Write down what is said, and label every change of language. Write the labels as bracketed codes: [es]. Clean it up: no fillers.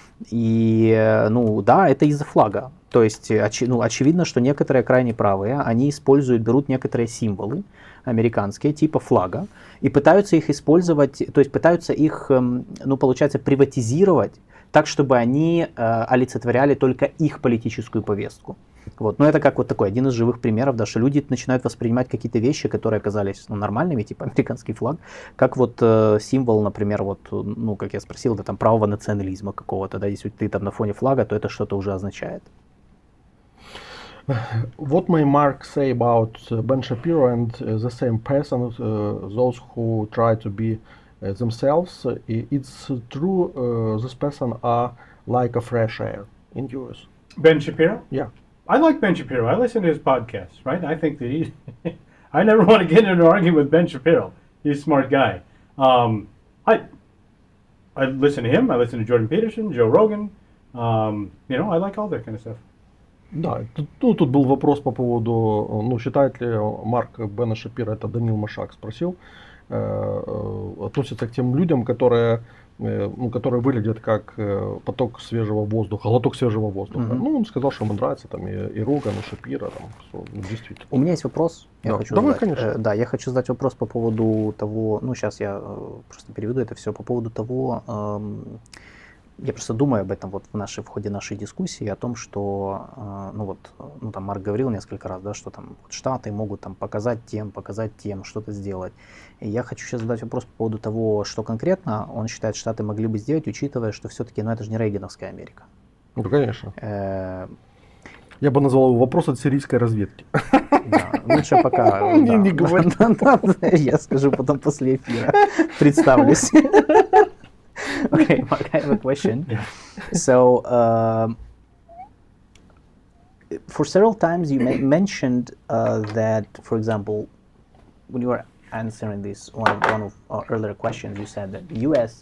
[ru] И, да, это из-за флага. То есть, очевидно, что некоторые крайне правые, они берут некоторые символы американские, типа флага, и пытаются их использовать, то есть пытаются их, получается, приватизировать так, чтобы они олицетворяли только их политическую повестку. Вот. Но это как такой один из живых примеров, да, что люди начинают воспринимать какие-то вещи, которые оказались нормальными, типа американский флаг, как символ, например, как я спросил, да, правого национализма какого-то, да, если ты на фоне флага, то это что-то уже означает. [en] What may Mark say about Ben Shapiro and the same person, those who try to be themselves? It's true, this person are like a fresh air in US. Ben Shapiro? Yeah. I like Ben Shapiro. I listen to his podcasts, right? I think that he's... I never want to get into an argument with Ben Shapiro. He's a smart guy. I listen to him. I listen to Jordan Peterson, Joe Rogan. I like all that kind of stuff. [ru] Да, тут был вопрос по поводу, считает ли Марк Бена Шапира, это Данил Машак спросил, относится к тем людям, которые выглядят как поток свежего воздуха, глоток свежего воздуха. Mm-hmm. Он сказал, что ему нравится и Роган, и Шапира, действительно. У меня есть вопрос. Конечно. Я хочу задать вопрос по поводу того, сейчас я просто переведу это все, по поводу того, я просто думаю об этом в ходе нашей дискуссии, о том, что, Марк говорил несколько раз, да, что Штаты могут показать тем, что-то сделать. И я хочу сейчас задать вопрос по поводу того, что конкретно он считает, Штаты могли бы сделать, учитывая, что все-таки, это же не рейгановская Америка. Конечно. Я бы назвал его вопрос от сирийской разведки. Да, лучше пока. Не говори. Я скажу потом после эфира. Представлюсь. [en] Okay, Mark, I have a question. Yeah. So, for several times you mentioned that, for example, when you were answering this one of our earlier questions, you said that the U.S.